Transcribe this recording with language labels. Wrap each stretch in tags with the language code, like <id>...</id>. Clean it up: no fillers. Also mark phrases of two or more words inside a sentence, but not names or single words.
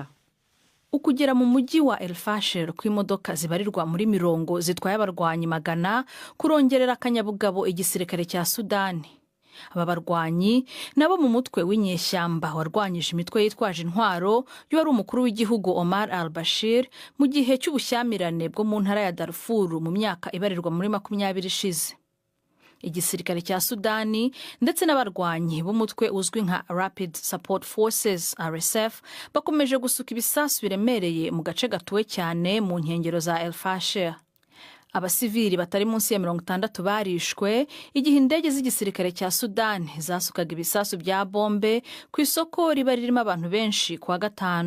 <rw>Ukugera mu mujyi wa El Fasher kw'imodoka zibarirwa muri 10 zitwaye abarwanyi 100 kurongerera akanyabugabo igisirikare cya Sudani. Aba barwanyi nabo mu mutwe w'inyeshyamba warwanyije imitwe yitwaje intwaro yo ari umukuru w'igihugu Omar al-Bashir mu gihe cy'ubushyamirane bwo mu ntara ya Darfur mu myaka ibarirwa muri 20 ishize. Igisirikare cya Sudani ndetse n'abarwanyi b'umutwe uzwi nka Rapid Support Forces RSF bakomeje gusuka ibisasu biremereye mu gace gatuwe cyane mu nkengero za El Fasher. Abasivili batari munsi ya 60 barishwe igihe indege z'igisirikare cya Sudani zasukaga ibisasu bya bombe ku isoko riba ririmo abantu benshi kwa 5.</rw>